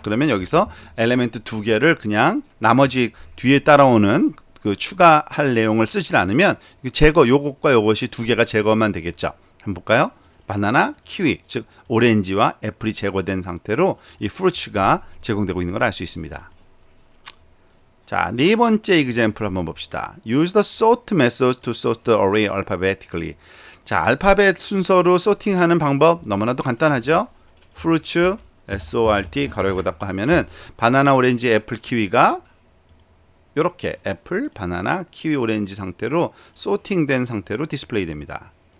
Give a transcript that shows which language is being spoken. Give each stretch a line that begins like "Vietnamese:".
Korean: 그러면 여기서 엘리멘트 두 개를 그냥 나머지 뒤에 따라오는 그 추가할 내용을 쓰질 않으면 제거 요것과 요것이 두 개가 제거만 되겠죠. 한번 볼까요? 바나나, 키위, 즉 오렌지와 애플이 제거된 상태로 이 fruits가 제공되고 있는 걸 알 수 있습니다. 자, 네 번째 example 한번 봅시다.
English: Use the sort method to sort the array alphabetically.
Korean: 자, 알파벳 순서로 소팅하는 방법 너무나도 간단하죠. fruits, sort, 가로 열고 닫고 하면은 바나나, 오렌지, 애플, 키위가 이렇게 애플, 바나나, 키위, 오렌지 상태로 소팅된 상태로 디스플레이 됩니다.